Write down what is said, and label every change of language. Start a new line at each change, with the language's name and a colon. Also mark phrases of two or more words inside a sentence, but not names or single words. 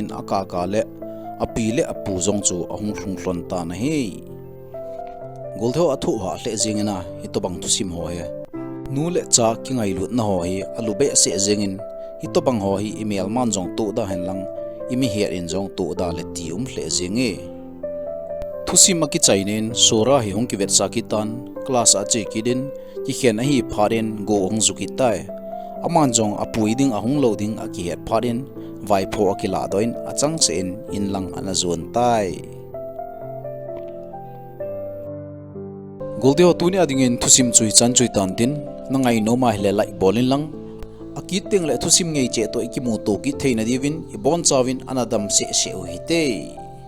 Thado Chin: aka ka le api le apu jong chu ahung thlung hlon ta na he goltho athu ha hle jingena hi to bang thu sim ho he nu le cha ki ngai lut na ho hi alu be se jingin hi to bang ho hi email man jong tu da hen lang imi hier in jong tu da le ti hle jinge thusi maki chainen sora hi hong ki vet sa ki tan class a che ki din ki khen a hi pharen go ong zu ki tai aman jong apui ding ahung lo ding a ki het pharen vai pho akila doin achang chen in lang ana zon tai golde ho tuni adingin thusim chui chan chui tan tin nangai no ma hle lai bolin lang akit teng le thusim ngei che to ikimu to ki theina divin ibon chawin anadam se se hi te